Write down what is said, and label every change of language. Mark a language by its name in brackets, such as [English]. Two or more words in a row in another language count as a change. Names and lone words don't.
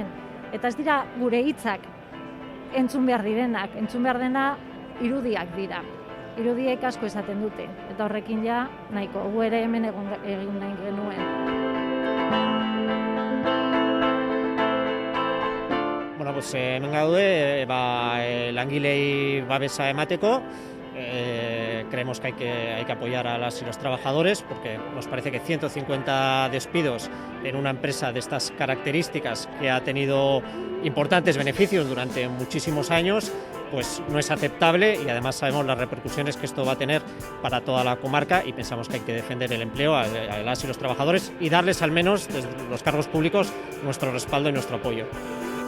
[Basque] Eta ez dira gure hitzak entzun behar direnak, entzun behar dena irudiak dira. Irudiek asko esaten dute, eta horrekin ja nahiko, gu ere hemen egin nahi genuen. [Spanish] Bueno, pues [Basque] hemen gaude langilei babesa emateko. [Spanish] Creemos que hay que apoyar a las y los trabajadores, porque nos parece que 150 despidos en una empresa de estas características, que ha tenido importantes beneficios durante muchísimos años, pues no es aceptable, y además sabemos las repercusiones que esto va a tener para toda la comarca, y pensamos que hay que defender el empleo a las y los trabajadores y darles al menos desde los cargos públicos nuestro respaldo y nuestro apoyo.